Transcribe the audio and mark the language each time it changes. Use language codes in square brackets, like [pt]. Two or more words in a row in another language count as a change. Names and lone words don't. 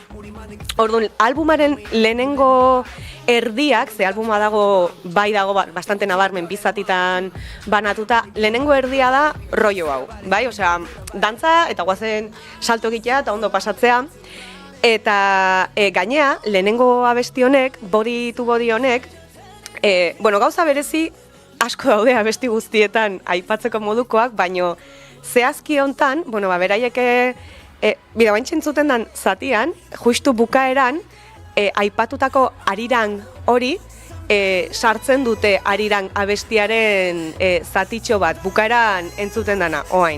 [eu] Orduan, albumaren lehenengo erdiak, ze albuma dago, bastante nabarmen bizatitan banatuta, lehenengo erdia da rollo hau, bai? Osea, dantza eta guazen salto egitea eta ondo pasatzea, eta gainea, lehenengo abesti honek, body to body honek, gauza berezi asko daude abesti guztietan aipatzeko modukoak, baino zehazki hontan, beraiek bidabaintzen zuten dan zatian, justu bukaeran, aipatutako Ariran hori, sartzen dute Ariran abestiaren zatitxo bat, bukaeran entzuten dana, oain.